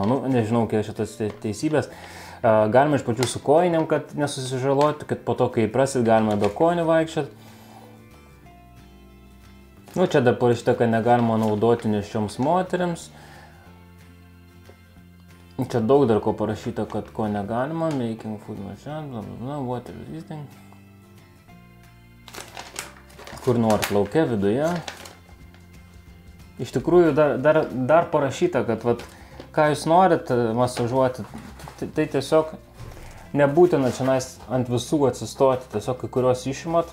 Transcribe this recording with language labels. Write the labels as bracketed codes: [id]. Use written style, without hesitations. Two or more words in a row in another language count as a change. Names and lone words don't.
[lt] Nu, nežinau, kiek šitos teisybės. Galima iš pačių su kojinėm, kad nesusižaloti, kad po to, kai prasid, galima be kojinių vaikščioti. Nu, čia dar parašyta, kad negalima naudoti nėščioms moteriams. Čia daug dar ko parašyta, kad ko negalima. [en] Making food machine, bla bla bla, water resisting. [lt] Kur norit, lauke, viduje. Iš tikrųjų, dar parašyta, kad vat, ką jūs norit masažuoti, tai tiesiog nebūtina čia ant visų atsistoti, tiesiog kai kuriuos išimat.